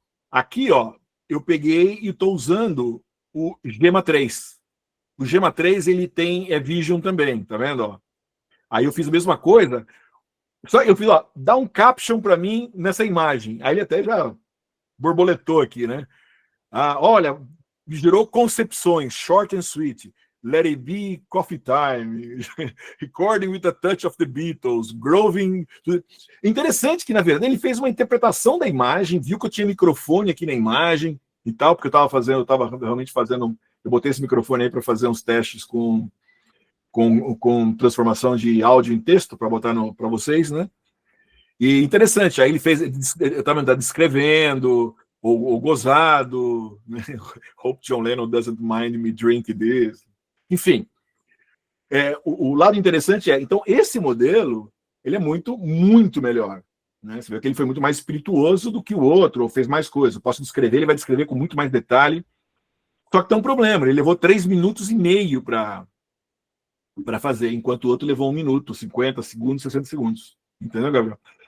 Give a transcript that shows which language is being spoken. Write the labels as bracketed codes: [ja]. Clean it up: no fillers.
[pt] Aqui, eu peguei e estou usando o Gemma 3. O Gemma 3, ele tem Vision também, tá vendo? Ó? Aí eu fiz a mesma coisa, só eu fiz, dá um caption para mim nessa imagem. Aí ele até já borboletou aqui, né? Olha, gerou concepções, [en] short and sweet. Let It Be Coffee Time, Recording with a Touch of the Beatles, Groving. [pt] Interessante que, na verdade, ele fez uma interpretação da imagem, viu que eu tinha microfone aqui na imagem e tal, porque eu estava realmente fazendo. Eu botei esse microfone aí para fazer uns testes com transformação de áudio em texto, para botar para vocês, né? E interessante, aí ele fez, eu estava descrevendo, ou gozado, né? [en] Hope John Lennon doesn't mind me drink this. [pt] Enfim, o lado interessante então, esse modelo, ele é muito, muito melhor. Né? Você vê que ele foi muito mais espirituoso do que o outro, ou fez mais coisas. Eu posso descrever, ele vai descrever com muito mais detalhe. Só que tem um problema, ele levou 3 minutos e meio para fazer, enquanto o outro levou 1 minuto, 50 segundos, 60 segundos. Entendeu, Gabriel?